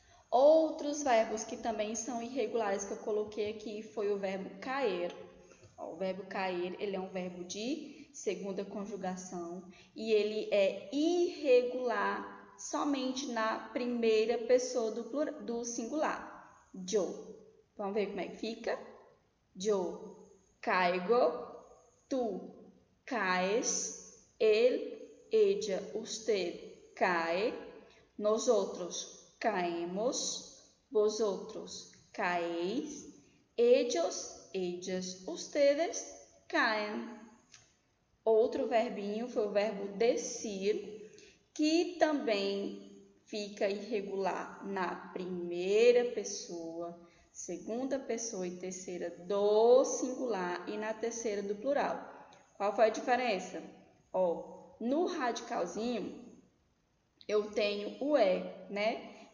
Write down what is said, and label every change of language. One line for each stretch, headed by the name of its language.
Portuguese: Outros verbos que também são irregulares que eu coloquei aqui foi o verbo cair. O verbo cair, ele é um verbo de segunda conjugação e ele é irregular somente na primeira pessoa do singular. Yo. Vamos ver como é que fica?
Spanish: Yo caigo, tú caes, él, ella, usted cae, nosotros caemos, vosotros caéis, ellos, ellas, ustedes caem.
Portuguese: Outro verbinho foi o verbo decir, que também fica irregular na primeira pessoa, segunda pessoa e terceira do singular e na terceira do plural. Qual foi a diferença? Ó, no radicalzinho, eu tenho o E, né?